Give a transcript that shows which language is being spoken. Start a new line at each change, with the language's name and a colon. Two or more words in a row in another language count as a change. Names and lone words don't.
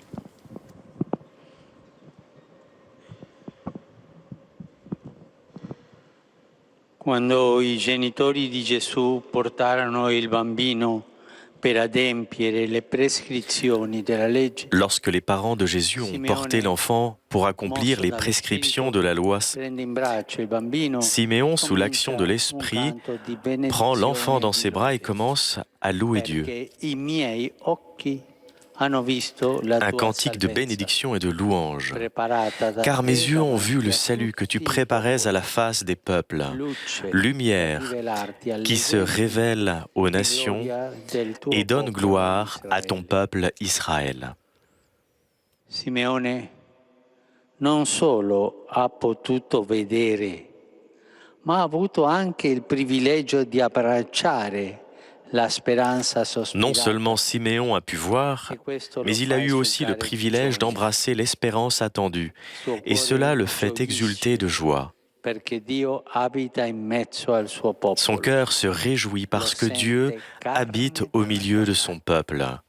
Italian: Quando i genitori di Gesù portarono il bambino per adempiere le prescrizioni della legge,
French: lorsque les parents de Jésus ont porté l'enfant pour accomplir les prescriptions de la loi, Siméon, sous l'action de l'Esprit, prend l'enfant dans ses bras et commence à louer Dieu. Un cantique de bénédiction et de louange. Car mes yeux ont vu le salut que tu préparais à la face des peuples, lumière qui se révèle aux nations et donne gloire à ton peuple Israël.
Italian: Simeone non solo ha potuto vedere, ma ha avuto anche il privilegio di abbracciare.
French: Non seulement Siméon a pu voir, mais il a eu aussi le privilège d'embrasser l'espérance attendue, et cela le fait exulter de joie. Son cœur se réjouit parce que Dieu habite au milieu de son peuple.